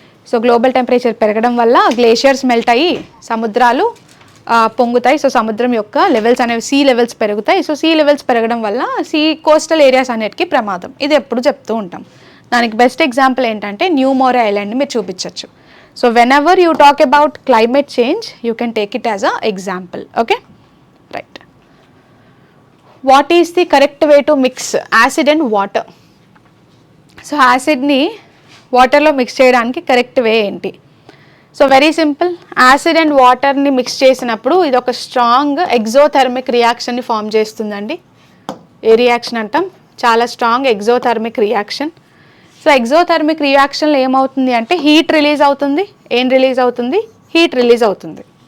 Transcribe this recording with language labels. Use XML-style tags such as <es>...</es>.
<te>So global temperature పెరగడం వల్ల glaciers melt అయ్యి సముద్రాలు పొంగుతాయి. సో సముద్రం యొక్క లెవెల్స్ అనేవి సీ లెవెల్స్ పెరుగుతాయి. సో సీ లెవెల్స్ పెరగడం వల్ల కోస్టల్ ఏరియాస్ అన్నిటికీ ప్రమాదం. ఇది ఎప్పుడు చెప్తూ ఉంటాం. దానికి బెస్ట్ ఎగ్జాంపుల్ ఏంటంటే న్యూ మోరే ఐలాండ్ని మీరు చూపించవచ్చు.</te> <en>So whenever you talk about climate change, you can take it as an example. Okay, right. What is the correct way to mix acid and water?</en> <te>So యాసిడ్ని వాటర్లో మిక్స్ చేయడానికి correct way ఏంటి?</te> <en>so very simple,</en> <te>acid and వాటర్ని mix చేసినప్పుడు ఇది ఒక strong exothermic రియాక్షన్ని form చేస్తుందండి. ఏ reaction అంటాం? చాలా strong exothermic reaction. So exothermic రియాక్షన్లో ఏమవుతుంది అంటే హీట్ రిలీజ్ అవుతుంది. ఏం రిలీజ్ అవుతుంది? హీట్ రిలీజ్ అవుతుంది.</te>